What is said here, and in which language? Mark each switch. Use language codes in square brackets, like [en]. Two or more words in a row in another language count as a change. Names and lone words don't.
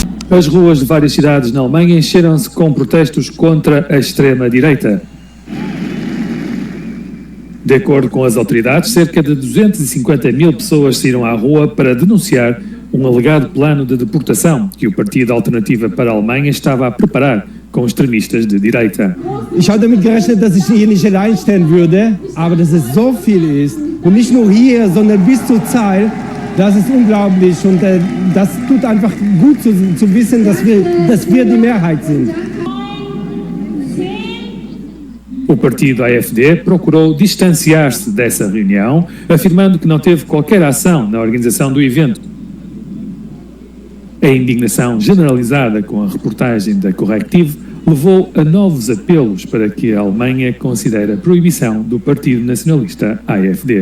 [pt] As ruas de várias cidades na Alemanha encheram-se com protestos contra a extrema-direita. De acordo com as autoridades, cerca de 250 mil pessoas saíram à rua para denunciar um alegado plano de deportação que o Partido Alternativa para a Alemanha estava a preparar com extremistas de direita. [de] Ich habe damit gerechnet, dass ich hier nicht allein stehen würde, aber dass es so viel ist und nicht nur hier, sondern bis zur Zahl, das ist unglaublich und das tut einfach gut zu wissen, dass wir die Mehrheit sind. [pt] O partido AfD procurou distanciar-se dessa reunião, afirmando que não teve qualquer ação na organização do evento. A indignação generalizada com a reportagem da Correctiv levou a novos apelos para que a Alemanha considere a proibição do Partido Nacionalista AfD.